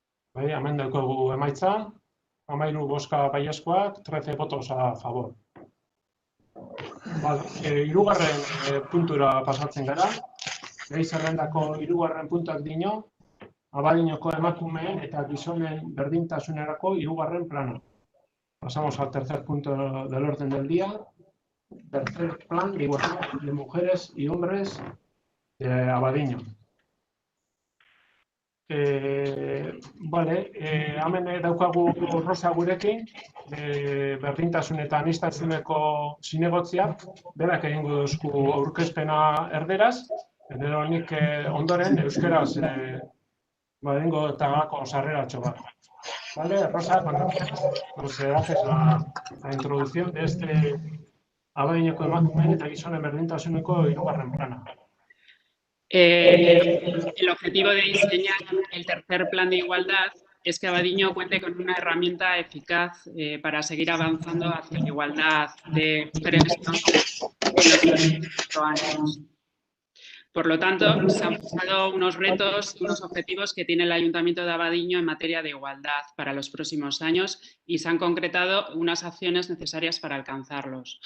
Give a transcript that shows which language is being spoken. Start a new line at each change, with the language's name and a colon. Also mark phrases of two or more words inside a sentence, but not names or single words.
Basque: Hemen daukagu emaitza, 13 bozka baiezkoak, 13
Spanish: votos a favor.
Basque: Hirugarren puntura pasatzen gara. Gai zerrendako hirugarren puntuak dino, Abadiñoko emakumeen eta gizonen berdintasunerako hirugarren plana.
Spanish: Pasamos al tercer punto del orden del día. Tercer plan de igualdad de mujeres y hombres de Abadiño.
Basque: Hemen daukagu Rosa gurekin, berdintasun eta aniztasuneko zinegotziak, berak egingo duzku aurkezpena erderaz, gero nik ondoren euskeraz egingo eta gako sarreratxo bat.
Spanish: Vale, Rosa, pues haces la introducción de este
Basque: Abadiñoko emakumeen eta gizonen berdintasuneko hirugarren plana.
Spanish: El objetivo de diseñar el tercer plan de igualdad es que Abadiño cuente con una herramienta eficaz para seguir avanzando hacia la igualdad de mujeres y hombres en los próximos 4 años. Por lo tanto, se han fijado unos retos y unos objetivos que tiene el Ayuntamiento de Abadiño en materia de igualdad para los próximos años y se han concretado unas acciones necesarias para alcanzarlos.